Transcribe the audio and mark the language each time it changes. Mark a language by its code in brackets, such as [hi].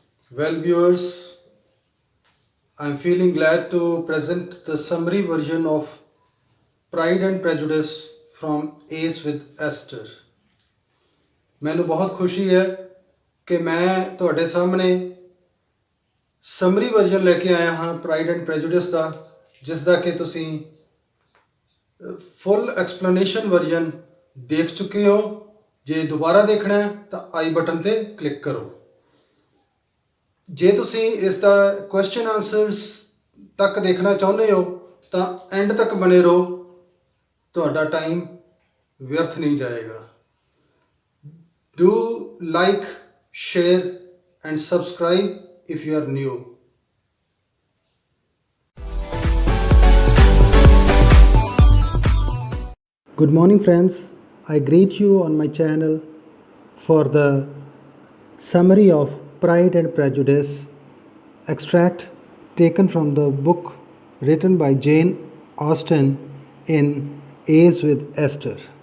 [en] Well, viewers, I'm feeling glad to present the summary version of Pride and Prejudice from Ace with Esther. [pa] ਮੈਨੂੰ ਬਹੁਤ ਖੁਸ਼ੀ ਹੈ ਕਿ ਮੈਂ ਤੁਹਾਡੇ ਸਾਹਮਣੇ ਸਮਰੀ ਵਰਜ਼ਨ ਲੈ ਕੇ ਆਇਆ ਹਾਂ ਪ੍ਰਾਈਡ ਐਂਡ ਪ੍ਰੈਜੁਡਿਸ ਦਾ, ਜਿਸ ਦਾ ਕਿ ਤੁਸੀਂ ਫੁੱਲ ਐਕਸਪਲੇਨੇਸ਼ਨ ਵਰਜ਼ਨ ਦੇਖ ਚੁੱਕੇ ਹੋ। ਜੇ ਦੁਬਾਰਾ ਦੇਖਣਾ ਹੈ ਤਾਂ ਆਈ ਬਟਨ ਤੇ ਕਲਿੱਕ ਕਰੋ। ਜੇ ਤੁਸੀਂ ਇਸ ਦਾ ਕੁਐਸਚਨ ਆਨਸਰਸ ਤੱਕ ਦੇਖਣਾ ਚਾਹੁੰਦੇ ਹੋ ਤਾਂ ਐਂਡ ਤੱਕ ਬਣੇ ਰਹੋ, ਤੁਹਾਡਾ ਟਾਈਮ ਵਿਅਰਥ ਨਹੀਂ ਜਾਏਗਾ। [en] Do like, share and subscribe if you are new. Good morning friends, I greet you on my channel for the summary of Pride and Prejudice, extract taken from the book written by Jane Austen in Ace with Esther.